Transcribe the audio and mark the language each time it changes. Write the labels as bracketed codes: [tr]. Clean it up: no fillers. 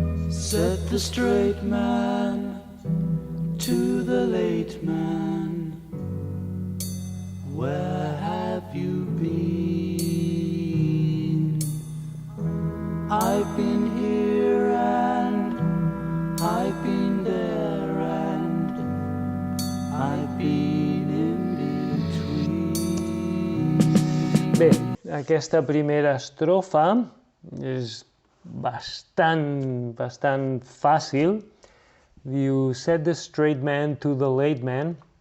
[en] Said the straight man to the late man, where have you been? I've been here and I've been there and I've been in between. [ca] Bé, aquesta primera estrofa és bastant fàcil. Diu, [en] said the straight man to the late man.